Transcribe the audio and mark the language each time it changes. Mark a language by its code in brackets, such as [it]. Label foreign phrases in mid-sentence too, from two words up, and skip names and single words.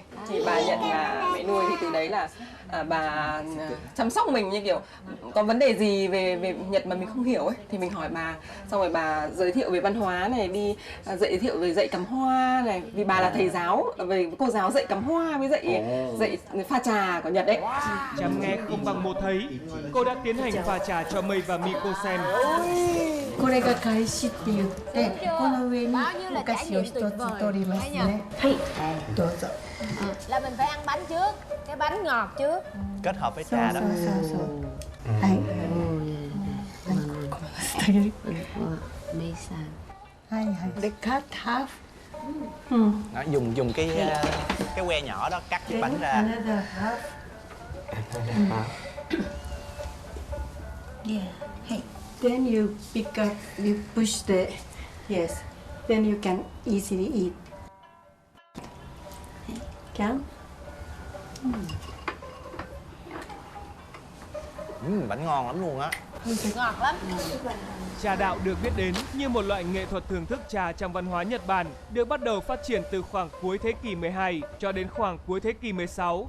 [vi] Thì bà nhận là mẹ nuôi, thì từ đấy là bà chăm sóc mình, như kiểu có vấn đề gì về Nhật mà mình không hiểu ấy thì mình hỏi bà, xong rồi bà giới thiệu về văn hóa này, đi giới thiệu về dạy cắm hoa này, vì bà là thầy giáo, về cô giáo dạy cắm hoa với dạy pha trà của Nhật đấy. Chăm nghe không bằng một thấy, cô đã tiến hành pha trà cho Mei và Miko xem. [ja] これが開始って言ってこの上にお菓子を一つ取りますね。はい、どうぞ。 [vi] Là mình phải ăn bánh trước, cái bánh ngọt trước. Kết hợp với trà đó. [ja] はい。はいはい。 [en] で、cut half。 [vi] Đó, dùng cái que nhỏ đó cắt chiếc bánh ra. [en] Another half。Yeah. はい。Then you pick up, you push the, yes. Then you can easily eat. Can? [vi] Bánh ngon lắm luôn á. Ngọt lắm. Trà đạo được biết đến như một loại nghệ thuật thưởng thức trà trong văn hóa Nhật Bản, được bắt đầu phát triển từ khoảng cuối thế kỷ 12 cho đến khoảng cuối thế kỷ 16.